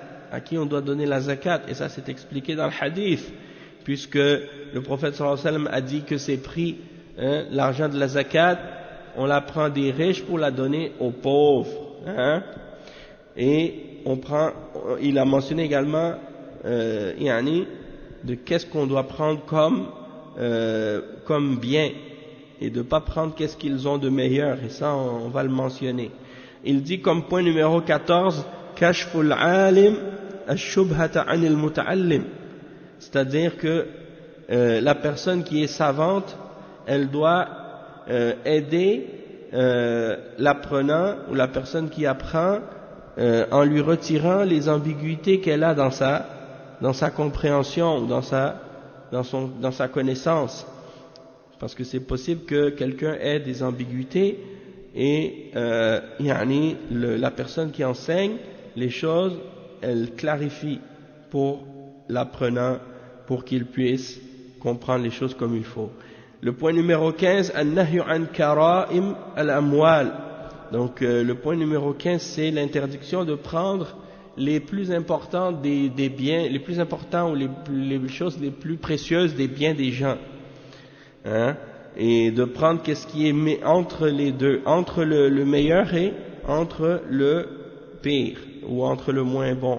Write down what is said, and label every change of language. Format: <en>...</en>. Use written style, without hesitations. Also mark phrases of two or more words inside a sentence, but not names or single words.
<fr>et ça c'est expliqué dans le hadith, puisque le prophète</fr> <ar>صلى الله عليه وسلم</ar> <fr>a dit que c'est pris, l'argent de la zakat, on la prend des riches pour la donner aux pauvres, et il a mentionné également de qu'est-ce qu'on doit prendre comme bien, et de ne pas prendre qu'est-ce qu'ils ont de meilleur, et ça on va le mentionner. Il dit comme point numéro 14,</fr> <ar>كشف العالم الشبهة عن المتعلم,</ar> <fr>c'est-à-dire que la personne qui est savante, elle doit aider l'apprenant ou la personne qui apprend en lui retirant les ambiguïtés qu'elle a dans sa compréhension, dans sa connaissance, parce que c'est possible que quelqu'un ait des ambiguïtés, et la personne qui enseigne les choses, elle clarifie pour l'apprenant, pour qu'il puisse comprendre les choses comme il faut. Le point numéro 15,</fr> <ar>النهي عن كرائم الأموال.</ar> <fr>Donc le point numéro 15, c'est l'interdiction de prendre les plus importants des biens, les plus importants ou les choses les plus précieuses des biens des gens, et de prendre qu'est-ce qui est entre les deux, entre le meilleur et entre le pire, ou entre le moins bon.</fr>